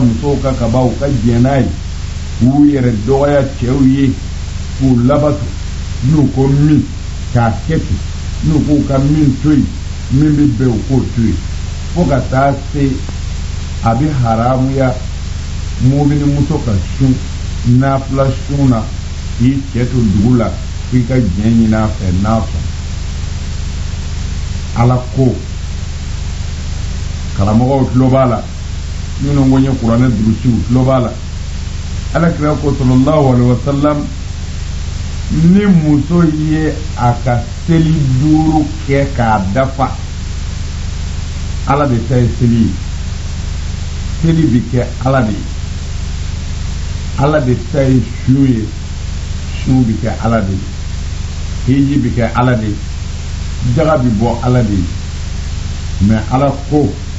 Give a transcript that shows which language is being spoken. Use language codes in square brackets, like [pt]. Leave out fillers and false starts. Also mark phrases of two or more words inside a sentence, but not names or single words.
[bm] musow ka kaba u ka jɛn n'a ye k'u yɛrɛ dɔgɔya cɛw ye k'u labato n'u ko min k'a kɛ ten n'u k'u ka min to yen min bɛ bɛn u k'o to yen fo ka taa se a bɛ haramuya mobili muso ka sun nafila sun na k'i cɛ to dugu la k'i ka jɛn ɲini a fɛ n'a sɔn ala ko karamɔgɔw tulo b'a la minnu ko n ye kuranɛ durusiw tulo b'a la alakira ko [ar] صلى الله عليه وسلم [bm] ni muso ye a ka seli 5 kɛ k'a dafa ala de ta ye seli ye seli bi kɛ ala de ye ala de ta ye su ye su bi kɛ ala de ye hiji bi kɛ ala de ye jaga bi bɔ ala de ye mais ala ko